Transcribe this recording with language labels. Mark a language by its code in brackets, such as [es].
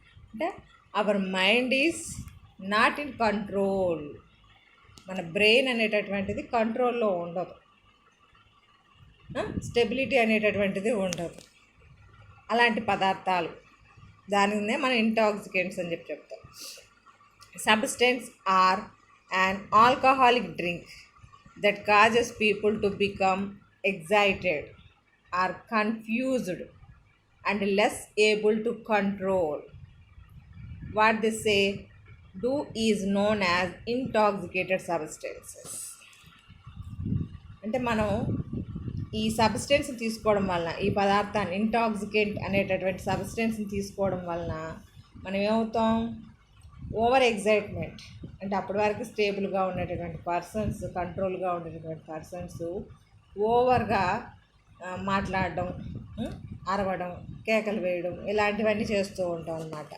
[te] అంటే [en] our mind is not in control, [te] మన brain అనేటటువంటిది కంట్రోల్లో ఉండదు, స్టెబిలిటీ అనేటటువంటిది ఉండదు. అలాంటి పదార్థాలు, దానినే మనం ఇంటాక్సికెంట్స్ అని చెప్తాం. [en] Substance are an alcoholic drink that causes people to become excited or confused and less able to control. What they say do is known as intoxicated substances. [te] అంటే మనం ఈ సబ్స్టెన్స్ తీసుకోవడం వలన, ఈ పదార్థాన్ని ఇంటాక్సికెంట్ అనేటటువంటి సబ్స్టెన్స్ని తీసుకోవడం వలన మనం ఏమవుతాం? ఓవర్ ఎగ్జైట్మెంట్, అంటే అప్పటి వరకు స్టేబుల్గా ఉండేటటువంటి పర్సన్స్, కంట్రోల్గా ఉండేటటువంటి పర్సన్స్ ఓవర్గా మాట్లాడడం, అరవడం, కేకలు వేయడం, ఇలాంటివన్నీ చేస్తూ ఉంటాం అన్నమాట.